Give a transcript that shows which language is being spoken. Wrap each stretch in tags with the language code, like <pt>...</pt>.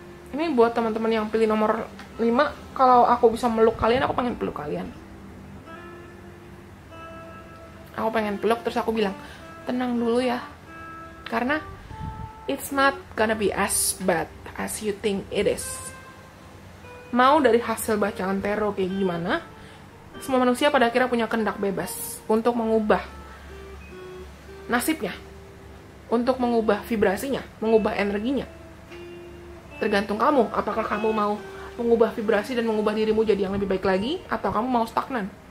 <id>Ini buat teman-teman yang pilih nomor 5, kalau aku bisa meluk kalian, aku pengen peluk kalian. Aku pengen peluk, terus aku bilang, tenang dulu ya. Karena</id> <en>it's not gonna be as bad as you think it is.</en> <id>Mau dari hasil bacaan tarot kayak gimana, semua manusia pada akhirnya punya kehendak bebas untuk mengubah nasibnya, untuk mengubah vibrasinya, mengubah energinya. Tergantung kamu, apakah kamu mau mengubah vibrasi dan mengubah dirimu jadi yang lebih baik lagi, atau kamu mau stagnan.</id>